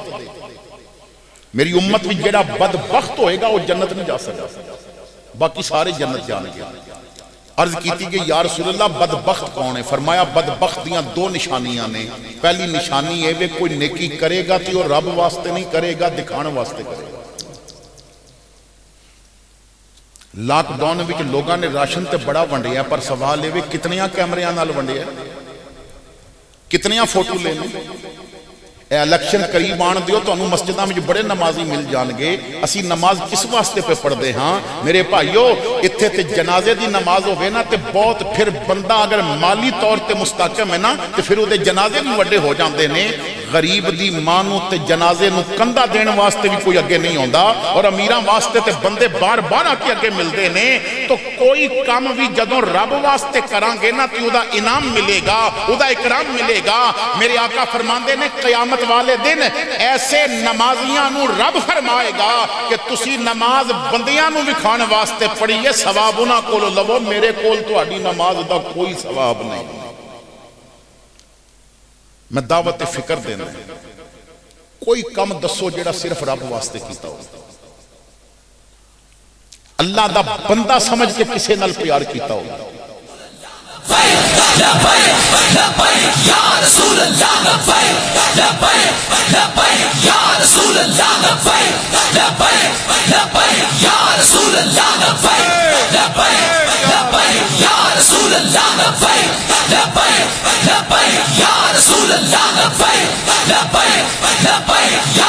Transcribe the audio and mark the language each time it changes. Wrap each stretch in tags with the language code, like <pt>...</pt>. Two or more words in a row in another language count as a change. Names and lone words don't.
<pa>میری امت میں جڑا بدبخت ہوئے گا وہ جنت نہیں جا سکتا، باقی سارے جنت جانے گے۔ عرض کیتی کہ یا رسول اللہ بدبخت کون ہے؟ فرمایا بدبخت دیاں دو نشانیاں نے۔ پہلی نشانی ہے وہ کوئی نیکی کرے گا تو رب واسطے نہیں کرے گا، دکھانے واسطے کرے گا۔ لاک ڈاؤن وچ لوگاں نے راشن تے بڑا ونڈیا، پر سوال ہے کتنیاں کیمریاں نال ونڈیا، کتنیاں فوٹو لینے۔ اے الیکشن قریب آن دیو تو انہوں مسجدہ میں جو بڑے نمازی مل جان گے، اسی نماز کس واسطے پہ پڑھ دے ہاں میرے بھائیو؟ اتھے تے جنازے دی نماز ہوئے نا تے بہت پھر بندہ اگر مالی طور تے مستحکم ہے نا تے پھر وہ دے جنازے بھی وڈے ہو جاندے نے۔ غریب دی مانو تے جنازے نو کندہ دین واسطے بھی کوئی اگے نہیں ہوندہ، اور امیران واسطے تے بندے بار بار آکے اگے مل دے نے۔ تو کوئی کام بھی جدوں رب واسطے کرانگے نا تو دا انعام ملے گا، دا اکرام ملے گا۔ میرے آقا فرماندے نے قیامت والے دن ایسے نمازیاں نو رب فرمائے گا کہ تسی نماز بندیاں نو وکھان واسطے پڑھیے، ثواب انہاں کولو لو، میرے کول تو اڈی نماز دا کوئی ثواب نہیں۔ میں دعوت فکر دینا ہے، کوئی کم دسو جڑا صرف رب واسطے کیتا ہو، اللہ دا بندہ سمجھ کے کسے نال پیار کیتا ہو۔</pa> <ar>لبیک لبیک یا رسول اللہ، لبیک لبیک لبیک یا رسول اللہ، لبیک لبیک لبیک یا رسول اللہ، لبیک لبیک لبیک یا رسول اللہ، لبیک لبیک لبیک یا رسول اللہ، لبیک لبیک لبیک یا</ar>